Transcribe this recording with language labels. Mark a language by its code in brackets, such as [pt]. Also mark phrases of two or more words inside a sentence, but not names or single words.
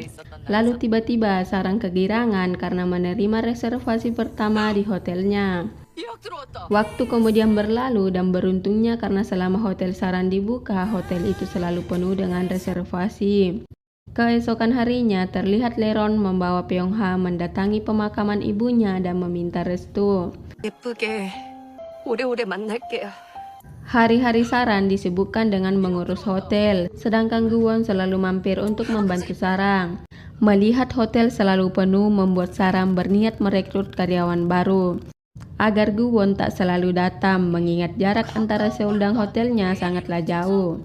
[id] Lalu tiba-tiba Sarang kegirangan karena menerima reservasi pertama di hotelnya. Waktu kemudian berlalu dan beruntungnya karena selama Hotel Saran dibuka, hotel itu selalu penuh dengan reservasi. Keesokan harinya, terlihat Leron membawa Pyongha mendatangi pemakaman ibunya dan meminta restu. [ko] 예쁘게 오래오래 만날게요. [id] Hari-hari Saran disibukkan dengan mengurus hotel, sedangkan Guwon selalu mampir untuk membantu Sarang. Melihat hotel selalu penuh membuat Sarang berniat merekrut karyawan baru. Agar Guwon tak selalu datang, mengingat jarak antara Seoul dan hotelnya sangatlah jauh.